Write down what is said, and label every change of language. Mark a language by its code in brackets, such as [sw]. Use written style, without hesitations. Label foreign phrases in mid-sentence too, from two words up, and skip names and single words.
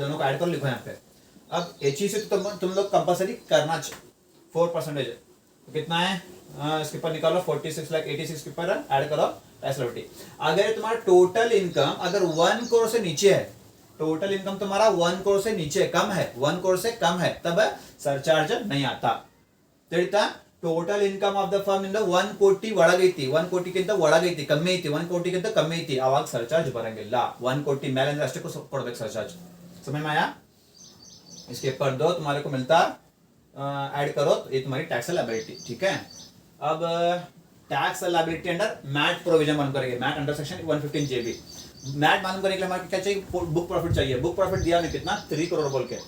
[hi] दोनों को ऐड कर लिखो यहाँ पे। अब HE से तुम लोग कंपलसरी करना 4%, कितना है इसके ऊपर निकालो, 46 लाख 86 के ऊपर ऐड करो [en] tax liability. [hi] अगर तुम्हारा [en] total income [hi] अगर 1 करोड़ से नीचे है, [en] total income [hi] तुम्हारा 1 करोड़ से नीचे कम है, 1 करोड़ से कम है, तब सरचार्ज नहीं आता। [kn] ತಿಳಿತಾ, [en] total income of the firm [kn] ಇಂದ 1 ಕೋಟಿ ಒಳಗೈತಿ, 1 ಕೋಟಿಗಿಂತ ಒಳಗೈತಿ, ಕಮ್ಮಿ ಐತಿ, 1 ಕೋಟಿಗಿಂತ ಕಮ್ಮಿ ಐತಿ, ಅವಾಗ ಸರ್ಚಾರ್ಜ್ ಬರಂಗಿಲ್ಲ। 1 ಕೋಟಿ ಮೇಲೆ ಅಂದ್ರೆ ಅಷ್ಟೇ ಕೊಡ್ಬೇಕು ಸರ್ಚಾರ್ಜ್। [hi] समझ में आया? इसके ऊपर दो तुम्हारे को मिलता, ऐड करो, तो ये तुम्हारी [en] tax liability, [hi] ठीक है। [en] अब tax liability under MAT provision [hi] मालूम करेंगे, [en] MAT under section 115 JB. [hi] मैट मालूम करने के लिए हमारे क्या चाहिए, [en] book profit [hi] चाहिए। [en] book profit [hi] दिया हमने कितना, 3 करोड़ बोल के।